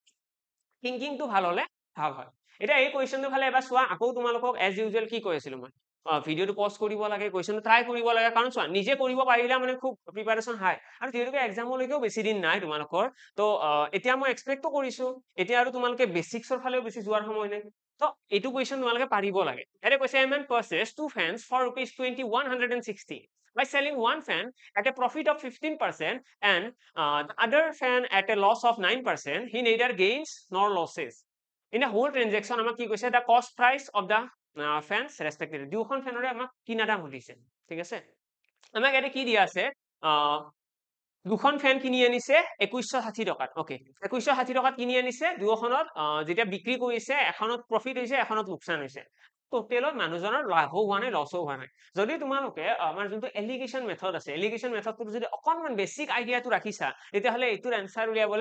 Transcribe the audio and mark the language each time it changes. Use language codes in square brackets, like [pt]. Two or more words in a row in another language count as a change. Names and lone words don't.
[as] থিংকিংটো ভাল হলে ভাল হয় এতিয়া এই কুৱেশ্যনটো ফালে এবাৰ চোৱা আকৌ তোমালোকক [en] as usual [as] কি কৈ আছিলো মই ভিডিঅ'টো পজ কৰিব লাগে কুৱেশ্যনটো ট্ৰাই কৰিব লাগে কাৰণ চোৱা নিজে কৰিব পাৰিলে মানে খুব প্ৰিপাৰেশ্যন হাই আৰু যিহেতুকে এক্সামলৈকেও বেছি দিন নাই তোমালোকৰ তো এতিয়া মই এক্সপেক্টটো কৰিছো এতিয়া আৰু তোমালোকে বেচিক্সৰ ফালেও বেছি যোৱাৰ সময় নাই তো এইটো কুৱেশ্যন তোমালোকে পাৰিব লাগে ইয়াতে কৈছে [en] a man purchase 2 fans for ₹2160 by selling one fan at a profit of 15% and the other fan at a loss of 9%, he neither gains nor losses. In a whole transaction, [as] আমাক কি কৈছে [en] the cost price of the fans respectively. [as] দুখন ফেনৰে আমাক কিনা দাম সুধিছে ঠিক আছে আমাক ইয়াতে কি দিয়া আছে দুখন ফেন কিনি আনিছে 2160 টকাত ওকে 2160 টকাত কিনি আনিছে দুখনত যেতিয়া বিক্ৰী কৰিছে এখনত প্ৰফিট হৈছে এখনত লোকচান হৈছে টোটেলত মানুহজনৰ লাভো হোৱা নাই লছো হোৱা নাই যদি তোমালোকে আমাৰ যোনটো [en] alligation method [as] আছে [en] alligation method [as] যদি অকণমান [en] basic idea [as] ৰাখিছা তেতিয়াহ'লে এইটোৰ এনসাৰ উলিয়াবলৈ